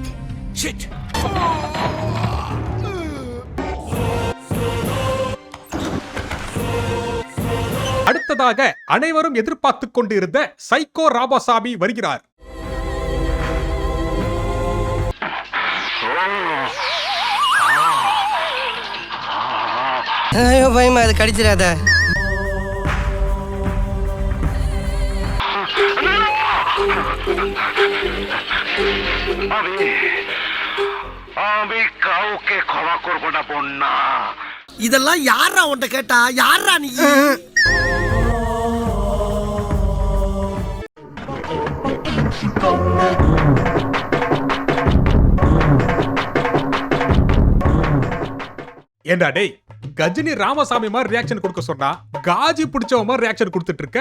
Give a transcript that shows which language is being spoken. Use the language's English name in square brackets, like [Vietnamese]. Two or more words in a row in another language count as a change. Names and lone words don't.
[Tamil] அடுத்ததாக அனைவரும் எதிர்பார்த்துக் கொண்டிருந்த சைக்கோ ராமசாமி வருகிறார். ஐயோ பயமா, அது கடிச்சிடாத. [Bangla] আমি কাউকে ক্ষমা করব না বন্যা। [Tamil] இதெல்லாம் யாரா உன்கிட்ட கேட்டா? யாரா நீ? ஏண்டா டேய், கஜினி ராமசாமி மாதிரி ரியாக்ஷன் கொடுக்க சொன்னா காஜி பிடிச்சவ மாதிரி ரியாக்ஷன் கொடுத்துட்டு இருக்க.